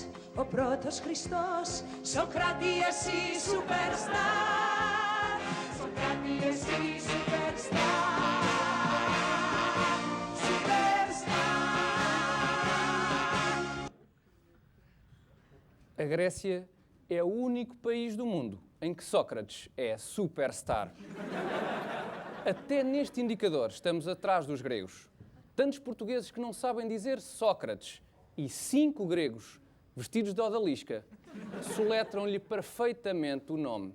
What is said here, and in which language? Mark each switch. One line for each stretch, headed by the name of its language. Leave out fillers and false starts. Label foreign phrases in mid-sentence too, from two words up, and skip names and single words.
Greek: ο πρώτος Χριστός, Σοκράτη εσύ superstar, Σοκράτη εσύ superstar, superstar.
Portuguese: A Grécia é o único país do mundo em que Sócrates é superstar. Até neste indicador estamos atrás dos gregos. Tantos portugueses que não sabem dizer Sócrates e 5 gregos, vestidos de odalisca, soletram-lhe perfeitamente o nome.